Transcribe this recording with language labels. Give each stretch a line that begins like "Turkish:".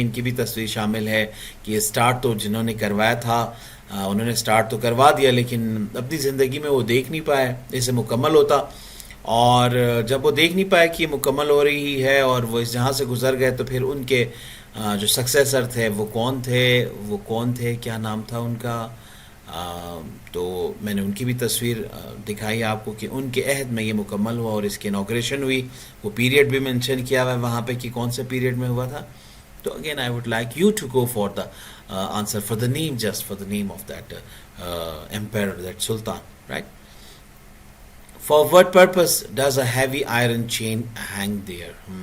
Urdu: ان کی بھی تصویر شامل ہے کہ اسٹارٹ تو جنہوں نے کروایا تھا انہوں نے اسٹارٹ تو کروا دیا, لیکن اپنی زندگی میں وہ دیکھ نہیں پائے اسے مکمل ہوتا, اور جب وہ دیکھ نہیں پائے کہ یہ مکمل ہو رہی ہے اور وہ اس جہاں سے گزر گئے, تو پھر ان کے جو سکسیسر تھے وہ کون تھے, کیا نام تھا ان کا. تو میں نے ان کی بھی تصویر دکھائی آپ کو کہ ان کے عہد میں یہ مکمل ہوا اور اس کی انوگریشن ہوئی. وہ پیریڈ بھی مینشن کیا ہوا ہے وہاں پہ کہ کون سے پیریڈ میں ہوا تھا.
English: تو again I would like you to go for the answer for the name, just for the name of that empire, that سلطان, right. For what purpose does a heavy iron chain hang there?